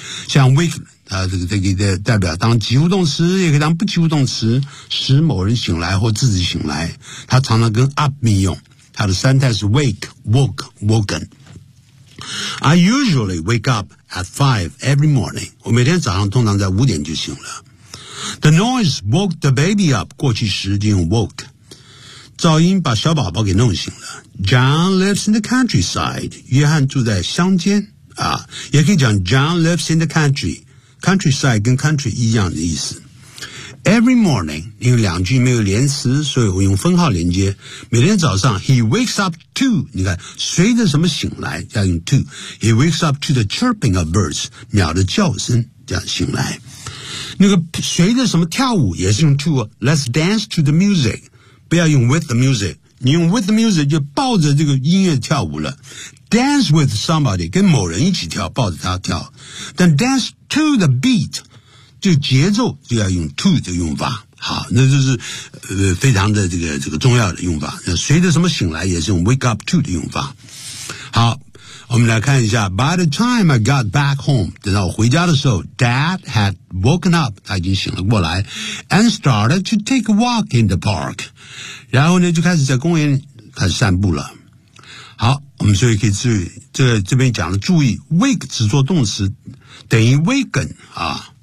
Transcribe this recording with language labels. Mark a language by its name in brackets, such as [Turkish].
[Chinese] 像 wake,这个代表当及物动词，也可以当不及物动词，使某人醒来或自己醒来。它常常跟 up 命用，它的三态是 wake, woke, woken。 [English] I usually wake up at 5 every morning. [Chinese] 我每天早上通常在五点就醒了。 [English] The noise woke the baby up. [Chinese] 过去时就用 woke。噪音把小宝宝给弄醒了。 [English] John lives in the countryside. [Chinese] 约翰住在乡间。也可以讲 [English] John lives in the country. [Chinese] Countryside 跟 country 一样的意思。 [English] Every morning, [Chinese] 因为两句没有连词，所以我用分号连接。每天早上 [English] ,he wakes up to, [Chinese] 你看随着什么醒来要用 [English] to, he wakes up to the chirping of birds, [Chinese] 鸟的叫声这样醒来。那个随着什么跳舞也是用 to, [English] let's dance to the music, [Chinese] 不要用 [English] with the music, [Chinese] 你用 with the music 就抱着这个音乐跳舞了。 [English] Dance with somebody, [Chinese] 跟某人一起跳，抱着他跳。 [English] Then dance to the beat, [Chinese] 就节奏就要用 to 这个用法，好，那就是非常的这个重要的用法。随着什么醒来也是用 [English] wake up to [Chinese] 的用法。好，我们来看一下 ， [English] By the time I got back home， [Chinese] 等到我回家的时候 ， [English] Dad had woken up， [Chinese] 他已经醒了过来 ， [English] and started to take a walk in the park， [Chinese] 然后呢就开始在公园开始散步了。好，我们所以可以注意，这边讲了，注意 wake 只做动词，等于 waken 啊。